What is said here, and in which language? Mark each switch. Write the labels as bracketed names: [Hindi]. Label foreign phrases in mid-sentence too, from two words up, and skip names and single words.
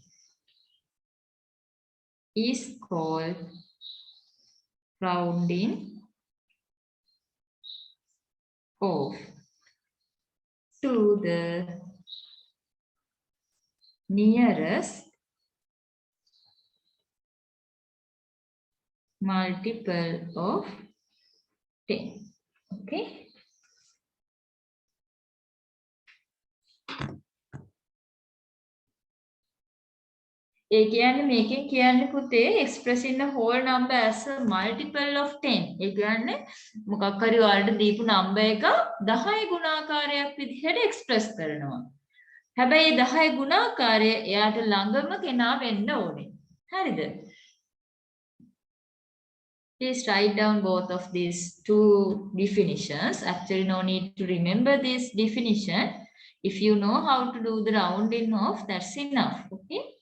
[English] is called rounding off to the nearest multiple of 10. [Sinhala] Okay. ඒ කියන්නේ මේකෙන් කියන්නේ පුතේ [English] expressing a whole number as a multiple of 10. [Sinhala] ඒ කියන්නේ මොකක් හරි ඔයාලට දීපු number එක 10 ගුණාකාරයක් විදිහට express කරනවා. හැබැයි 10 ගුණාකාරය එයාට ළඟම කෙනා වෙන්න ඕනේ. හරිද? [English] Please write down both of these two definitions. Actually, no need to remember this definition. If you know how to do the rounding off, that's enough. Okay.